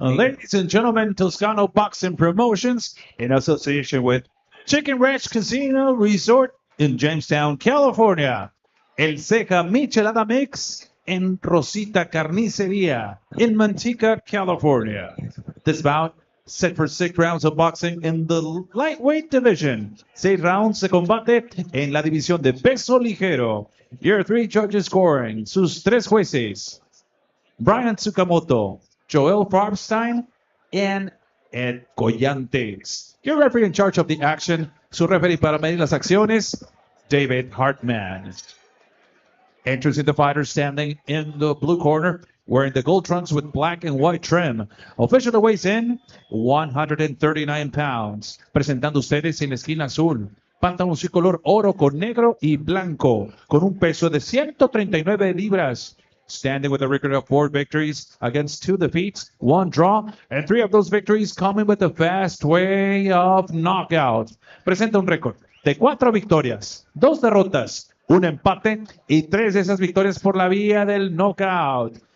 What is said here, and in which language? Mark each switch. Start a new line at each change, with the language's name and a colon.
English: Ladies and gentlemen, Toscano Boxing Promotions, in association with Chicken Ranch Casino Resort in Jamestown, California.
Spanish: El Ceja Michelada Mix en Rosita Carniceria in Manteca, California.
English: This bout set for 6 rounds of boxing in the lightweight division.
Spanish: 6 rounds de combate en la división de peso ligero.
English: Your 3 judges scoring,
Spanish: sus 3 jueces,
English: Brian Tsukamoto, Joel Farbstein, and Ed Collantes. Your referee in charge of the action,
Spanish: su referee para medir las acciones,
English: David Hartman. Enters in the fighter standing in the blue corner, wearing the gold trunks with black and white trim. Official that weighs in 139 pounds.
Spanish: Presentando ustedes en la esquina azul, pantaloncillo color oro con negro y blanco, con un peso de 139 libras.
English: Standing with a record of 4 victories against 2 defeats, 1 draw, and 3 of those victories coming with a fast way of knockout.
Spanish: Presenta un récord de 4 victorias, 2 derrotas, 1 empate y 3 de esas victorias por la vía del knockout.